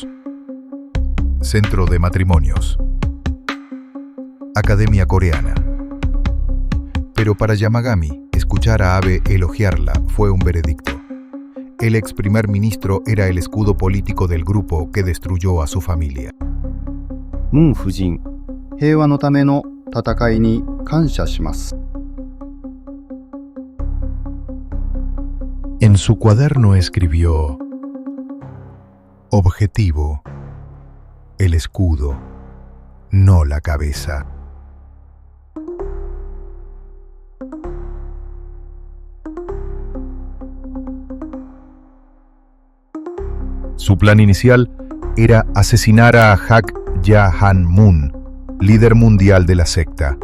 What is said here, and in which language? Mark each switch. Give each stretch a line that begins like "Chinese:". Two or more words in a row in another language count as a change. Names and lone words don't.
Spanish: Centro de matrimonios. Academia coreana. Pero para Yamagami, escuchar a Abe elogiarla fue un veredicto. El ex primer ministro era el escudo político del grupo que destruyó a su familia.
Japanese: Moon Fujin, 平和のための戦いに感謝します。
Spanish: En su cuaderno escribió: objetivo, el escudo, no la cabeza. Su plan inicial era asesinar a Hak Ja-han-moon, líder mundial de la secta.